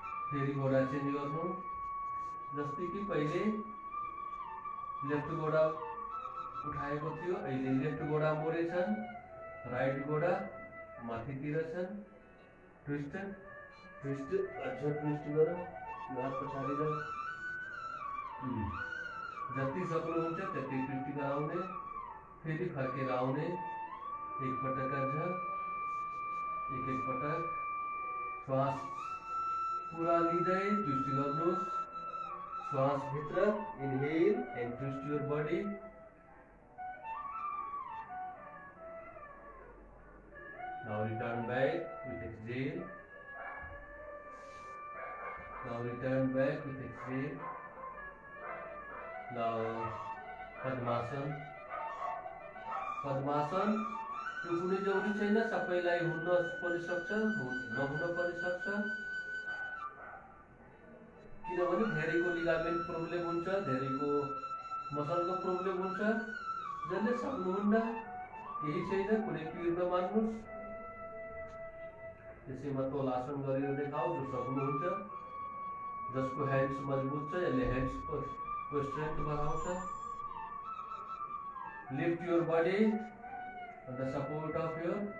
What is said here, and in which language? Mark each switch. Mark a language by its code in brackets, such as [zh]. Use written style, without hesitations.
[ne] फेरि गोडा चेन्ज गर्नु। जस्तै कि पहिले लेफ्ट गोडा उठाएको थियो, अहिले लेफ्ट गोडा मोडेछन्, राइट गोडा माथितिर छन्। ट्विस्ट ट्विस्ट, अझ ट्विस्ट गर। हात पछाडि र जति सक्नुहुन्छ त्यति ट्विस्ट गराउने। फेरि फर्केर आउने। एक पटक अझ, एक पटक। श्वास पूरा लिँदै ट्विस्ट गर्नुहोस्। श्वास भित्र [en] Inhale and twist your body. Now return back with exhale. Now return back with exhale. [ne] Now पद्मासन। पद्मासन यो कुनै जरुरी छैन, सबैलाई हुन पनि सक्छ, नहुन पनि सक्छ। किनभने धेरैको लिगामेन्ट प्रब्लम हुन्छ, धेरैको मसलको प्रब्लम हुन्छ। जसले सक्नुहुन्न केही छैन, कुनै पिर नमान्नुहोस्। त्यसैमा तोलासन गरेर देखाऊ जो सक्नुहुन्छ। जसको ह्यान्ड्स मजबुत छ यसले ह्यान्ड्सको स्ट्रेन्थ बढाउँछ। [en] lift your body on the support of your